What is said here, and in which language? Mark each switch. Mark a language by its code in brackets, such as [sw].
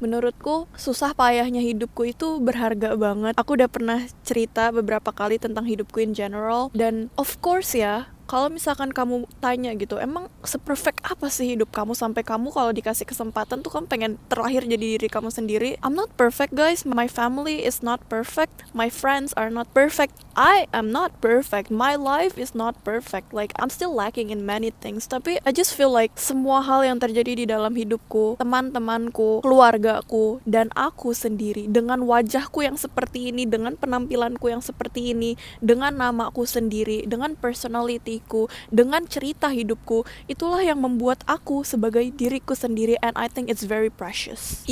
[id] Menurutku susah payahnya hidupku itu berharga banget. Aku udah pernah cerita beberapa kali tentang hidupku [en] in general, [id] dan [en] of course [id] ya, kalau misalkan kamu tanya gitu, emang seperfect apa sih hidup kamu sampai kamu kalau dikasih kesempatan tuh kamu pengen terlahir jadi diri kamu sendiri? [en] I'm not perfect, guys. My family is not perfect. My friends are not perfect. I am not perfect. My life is not perfect. Like, I'm still lacking in many things. [id] Tapi [en] I just feel like [id] semua hal yang terjadi di dalam hidupku, teman-temanku, keluargaku, dan aku sendiri, dengan wajahku yang seperti ini, dengan penampilanku yang seperti ini, dengan namaku sendiri, dengan personality, dengan cerita hidupku, itulah yang membuat aku sebagai diriku sendiri, [en] and I think it's very precious.